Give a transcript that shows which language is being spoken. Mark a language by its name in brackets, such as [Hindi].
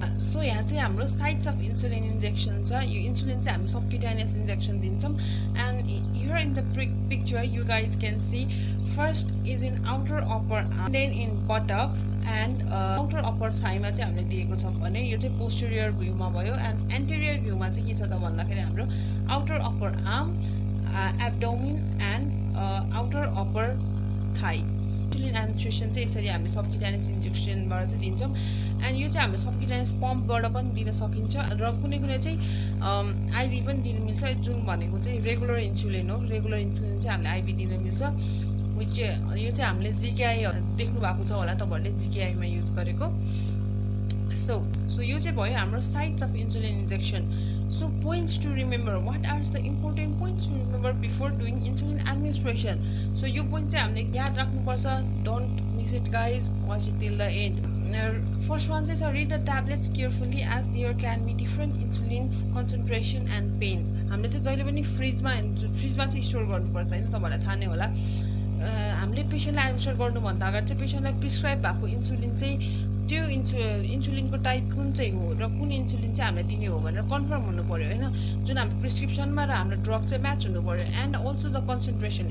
[English] So यहाँ चाहिँ हाम्रो sites of insulin injection छ. यो insulin चाहिँ हामी subcutaneous injection दिन्छौँ, and here in the picture you guys can see first is in outer upper arm, then in buttocks, and outer upper thigh मा चाहिँ हामीले दिएको छ भने यो चाहिँ posterior view मा भयो, and anterior view मा चाहिँ के छ त भन्दाखेरि हाम्रो outer upper arm, abdomen, and outer upper thigh. [Nepali] Insulin administration चाहिँ यसरी हामी subcutaneous injection बाट चाहिँ दिन्छौँ, and यो चाहिँ हाम्रो subcutaneous pump बाट पनि दिन सकिन्छ, र कुनै चाहिँ IV पनि दिन मिल्छ. जुन भनेको चाहिँ रेगुलर इन्सुलिन हो. रेगुलर इन्सुलिन चाहिँ हामीले IV दिन मिल्छ, which यो चाहिँ हामीले GKI देख्नु भएको छ होला तपाईहरुले GKI मा युज गरेको. [English] So यो चाहिँ भयो हाम्रो sites of insulin injection. So points to remember. What are the important points to remember before doing insulin administration? [Nepali] So यो point चाहिँ हामीले याद राख्नुपर्छ. [English] Don't miss it guys. Watch it till the end. First one चाहिँ read the tablets carefully as there can be different insulin concentration and pain. [Nepali] हामीले चाहिँ जहिले पनि फ्रिजमा चाहिँ स्टोर गर्नुपर्छ हैन, तपाईहरुलाई थाहा नै होला. हामीले पेशेन्टलाई एडमिनिस्टर गर्नुभन्दा अगाडि चाहिँ पेशेन्टलाई प्रिस्क्राइब भएको इन्सुलिन चाहिँ त्यो इन्सुलिनको टाइप कुन चाहिँ हो र कुन इन्सुलिन चाहिँ हामीले दिने हो भनेर कन्फर्म हुनु पर्यो हैन. जुन हाम्रो प्रिस्क्रिप्सनमा र हाम्रो ड्रग चाहिँ म्याच हुनु पर्यो. And also the concentration.